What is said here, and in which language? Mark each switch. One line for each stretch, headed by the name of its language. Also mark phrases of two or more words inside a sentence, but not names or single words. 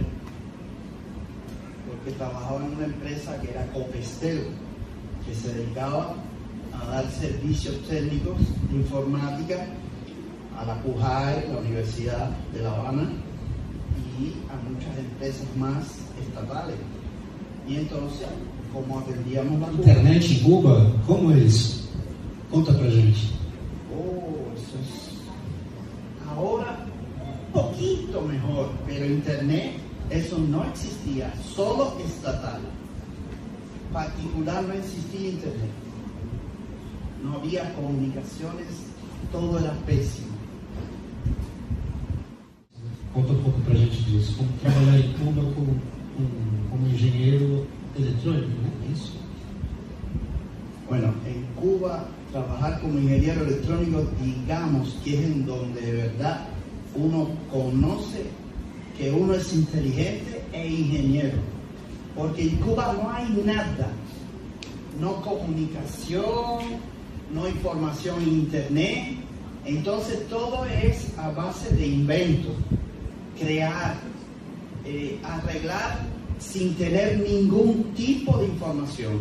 Spanish: Porque trabajaba en una empresa que era Copestel, que se dedicaba a dar servicios técnicos de informática a la CUJAE, la Universidad de La Habana, y a muchas empresas más estatales. Y entonces, como atendíamos la
Portuguese: Internet em Cuba, como é isso? Conta pra gente.
Spanish: Eso es ahora un poquito mejor, pero Internet, eso no existía, solo estatal. Particular no existía Internet. No había comunicaciones, todo era pésimo.
Portuguese: Conta um pouco pra gente disso. Como trabalhar em Cuba como engenheiro eletrônico, né? É isso?
Spanish: Bueno, en Cuba trabajar como ingeniero electrónico, digamos que es en donde de verdad uno conoce que uno es inteligente e ingeniero. Porque en Cuba no hay nada, no comunicación, no información en internet, entonces todo es a base de invento, crear, arreglar sin tener ningún tipo de información.